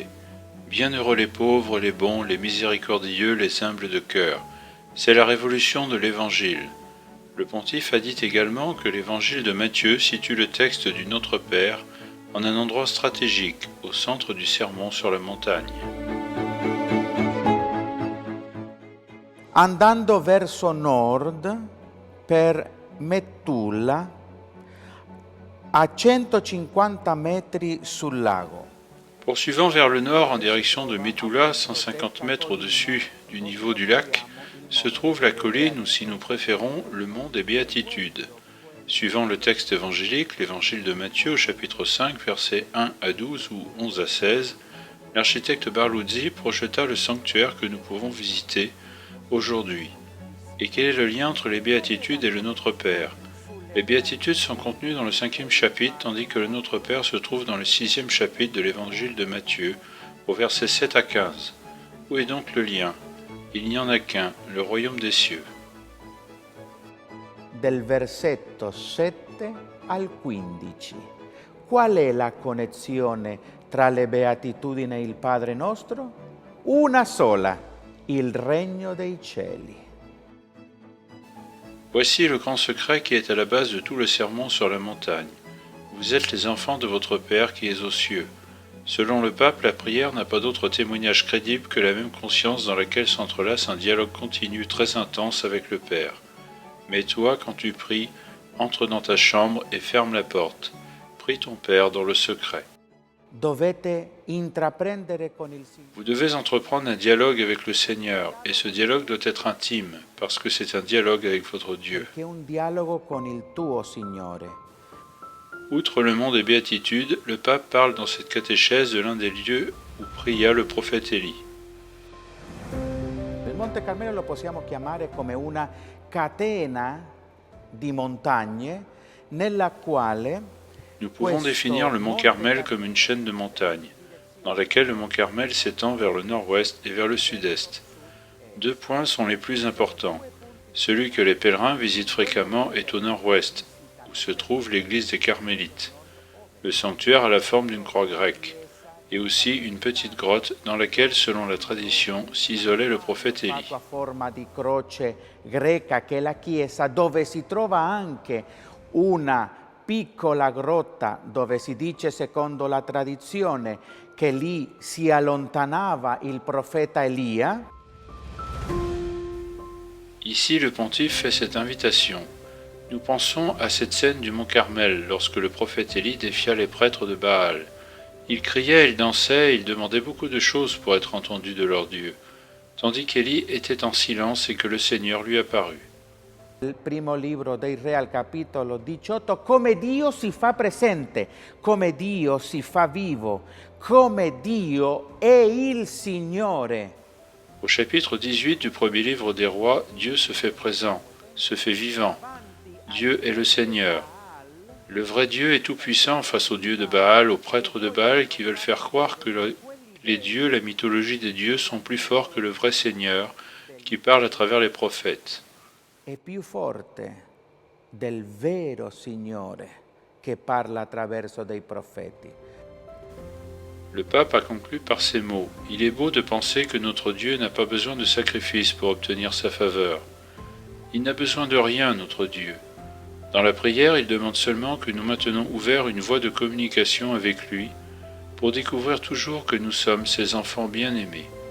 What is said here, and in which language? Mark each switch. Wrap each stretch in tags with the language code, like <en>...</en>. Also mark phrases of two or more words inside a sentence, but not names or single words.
<fr>Bienheureux les pauvres, les bons, les miséricordieux, les humbles de cœur. C'est la révolution de l'Évangile. Le pontife a dit également que l'Évangile de Matthieu situe le texte du Notre Père en un endroit stratégique, au centre du sermon sur la montagne.</fr> <it>Andando verso nord per Metulla, a 150 metri sul lago.</it> <fr>Poursuivant vers le nord en direction de Métoula, 150 mètres au-dessus du niveau du lac, se trouve la colline ou, si nous préférons, le mont des Béatitudes. Suivant le texte évangélique, l'évangile de Matthieu au chapitre 5, versets 1 à 12 ou 11 à 16, l'architecte Barluzzi projeta le sanctuaire que nous pouvons visiter aujourd'hui. Et quel est le lien entre les Béatitudes et le Notre Père ? Les Béatitudes sont contenues dans le 5e chapitre, tandis que le Notre Père se trouve dans le 6e chapitre de l'évangile de Matthieu, au verset 7 à 15. Où est donc le lien ? Il n'y en a qu'un, le royaume des cieux.</fr> <it>Del versetto 7 al 15. Qual è la connessione tra le beatitudini e il Padre nostro? Una sola, il regno dei cieli.</it> <fr>Voici le grand secret qui est à la base de tout le sermon sur la montagne. Vous êtes les enfants de votre Père qui est aux cieux. Selon le pape, la prière n'a pas d'autre témoignage crédible que la même conscience dans laquelle s'entrelace un dialogue continu très intense avec le Père. Mais toi, quand tu pries, entre dans ta chambre et ferme la porte. Prie ton Père dans le secret.</fr> <it>Dovete intraprendere con il Signore.</it> <fr>Vous devez entreprendre un dialogue avec le Seigneur, et ce dialogue doit être intime, parce que c'est un dialogue avec votre Dieu.</fr> <it>Che è un dialogo con il tuo Signore.</it> <fr>Outre le mont des Béatitudes, le pape parle dans cette catéchèse de l'un des lieux où pria le prophète Élie.</fr> <it>Il Monte Carmelo lo possiamo chiamare come una catena di montagne nella quale</it> <fr>Nous pouvons définir le mont Carmel comme une chaîne de montagnes, dans laquelle le mont Carmel s'étend vers le nord-ouest et vers le sud-est. Deux points sont les plus importants. Celui que les pèlerins visitent fréquemment est au nord-ouest, où se trouve l'église des Carmélites. Le sanctuaire a la forme d'une croix grecque, et aussi une petite grotte dans laquelle, selon la tradition, s'isolait le prophète Élie.</fr> <it>a forma di croce greca che è la chiesa, dove si trova anche una piccola grotta dove si dice, secondo la tradizione, che lì si allontanava il profeta Elia.</it> <fr>Ici, le pontife fait cette invitation. Nous pensons à cette scène du mont Carmel, lorsque le prophète Élie défia les prêtres de Baal. Il criait, il dansait, il demandait beaucoup de choses pour être entendu de leur Dieu, tandis qu'Élie était en silence et que le Seigneur lui apparut.</fr> <it>Il primo libro dei Re al capitolo 18, come Dio si fa presente, come Dio si fa vivo, come Dio è il Signore.</it> <fr>Au chapitre 18 du premier livre des rois, Dieu se fait présent, se fait vivant. Dieu est le Seigneur. Le vrai Dieu est tout-puissant face aux dieux de Baal, aux prêtres de Baal qui veulent faire croire que les dieux, la mythologie des dieux sont plus forts que le vrai Seigneur qui parle à travers les prophètes.</fr> <it>È più forte del vero Signore che parla attraverso dei profeti.</it> <fr>Le pape a conclu par ces mots. Il est beau de penser que notre Dieu n'a pas besoin de sacrifice pour obtenir sa faveur. Il n'a besoin de rien, notre Dieu. Dans la prière, il demande seulement que nous maintenons ouvert une voie de communication avec lui pour découvrir toujours que nous sommes ses enfants bien-aimés.</fr>